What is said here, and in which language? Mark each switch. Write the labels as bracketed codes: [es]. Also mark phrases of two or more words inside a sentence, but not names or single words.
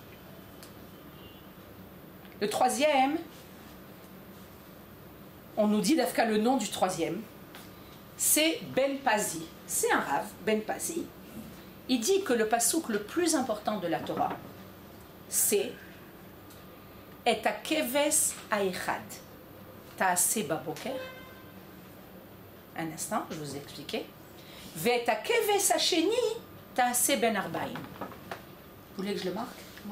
[fr] Le troisième, on nous dit d'Afka le nom du troisième, c'est Ben Pazi. C'est un rave, Ben Pazi. Il dit que le pasouk le plus important de la Torah, c'est [he] את הכבש האחד תעשה בבקר. [fr] Un instant, je vous ai expliqué. [he] ואת הכבש השני תעשה בין ערבים. [fr] Vous voulez que je le marque? Ouais.